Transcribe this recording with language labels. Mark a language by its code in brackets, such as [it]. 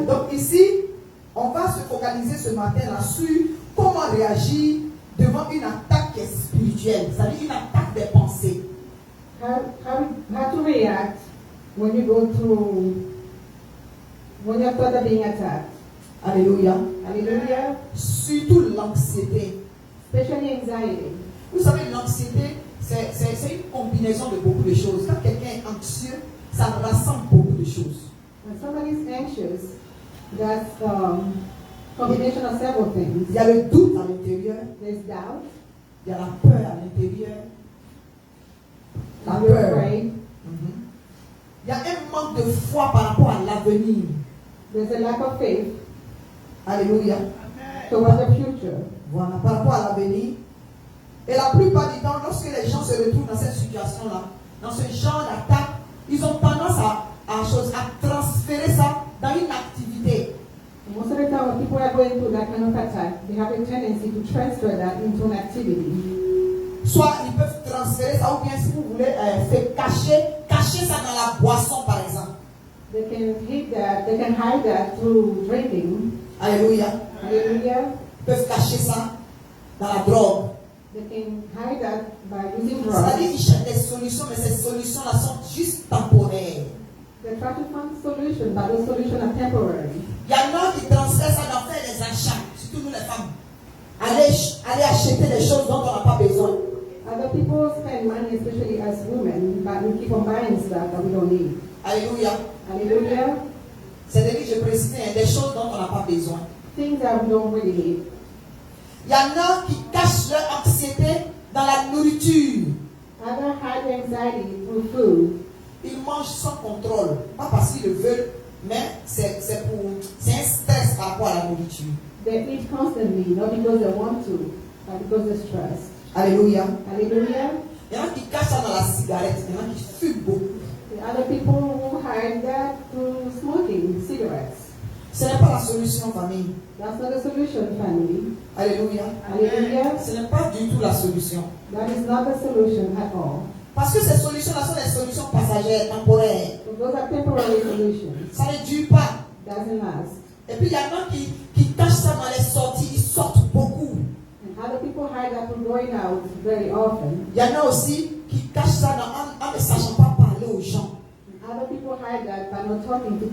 [fr] Donc ici, on va se focaliser ce matin là sur comment réagir devant une attaque qui est spirituelle, c'est-à-dire une attaque des pensées. [en] How to react when you go through, when your thoughts are being attacked. [fr] Alléluia. [en] Hallelujah. [fr] Surtout l'anxiété. [en] Especially anxiety. [fr] Vous savez, l'anxiété, c'est une combinaison de beaucoup de choses. Quand quelqu'un est anxieux, ça rassemble beaucoup de choses. [en] When somebody is anxious, that's combination of several things. [fr] Il y a le doute à l'intérieur, [en] There's doubt. [fr] il y a la peur à l'intérieur. La [en] You're [fr] peur. [en] afraid. Mhm. [fr] Il y a un manque de foi par rapport à l'avenir. [en] There's a lack of faith [fr] Alléluia. [en] towards the future. [fr] Voilà, par rapport à l'avenir. Et la plupart du temps, lorsque les gens se retrouvent dans cette situation-là, dans ce genre d'attaque, ils ont tendance à transférer ça dans une activité. [en] Most of the time, when people are going through that kind of attack, they have a tendency to transfer that into an activity. [fr] Soit ils peuvent transférer ça, ou bien si vous voulez, cacher ça dans la boisson, par exemple. [en] They can hide that through drinking. [fr] Alléluia. [en] Hallelujah. [fr] Ils peuvent cacher ça dans la drogue. [en] They can hide that by using [fr] C'est-à-dire [en] drugs. [fr] qu'ils cherchent des solutions, mais ces solutions-là sont juste temporaires. [en] They try to find solutions, but those solutions are temporary. [fr] Il y en a qui transfèrent ça dans faire des achats, surtout nous les femmes. Aller acheter des choses dont on n'a pas besoin. [en] Other people spend money, especially as women, but we keep on buying stuff that we don't need. [fr] Alléluia. [en] Hallelujah. [fr] C'est-à-dire, je précise, des choses dont on n'a pas besoin. [en] Things that we don't really need. [fr] Il y en a qui cachent leur anxiété dans la nourriture. [en] Other hide anxiety through food. [fr] Ils mangent sans contrôle. Pas parce qu'ils le veulent, mais c'est un stress par rapport à la nourriture. [en] They eat constantly, not because they want to, but because they're stressed. [fr] Alléluia. [en] Hallelujah. [fr] Il y en a qui cachent ça dans la cigarette. Il y en a qui fument beaucoup. [en] The other people who hide that through smoking cigarettes. [fr] Ce n'est pas la solution, famille. [en] That's not a solution, family. [fr] Alléluia. [en] Hallelujah. [fr] Ce n'est pas du tout la solution. [en] That is not the solution at all. [fr] Parce que ces solutions-là sont des solutions passagères, temporaires. [en] So those are temporary solutions. [fr] Ça ne dure pas. [en] Doesn't last. [fr] Et puis il y en a qui cachent ça dans les sorties. Ils sortent beaucoup. [en] And other people hide that from going out very often. [fr] Il y en a aussi qui cachent ça en ne sachant pas parler aux gens. [en] And other people hide that by not talking to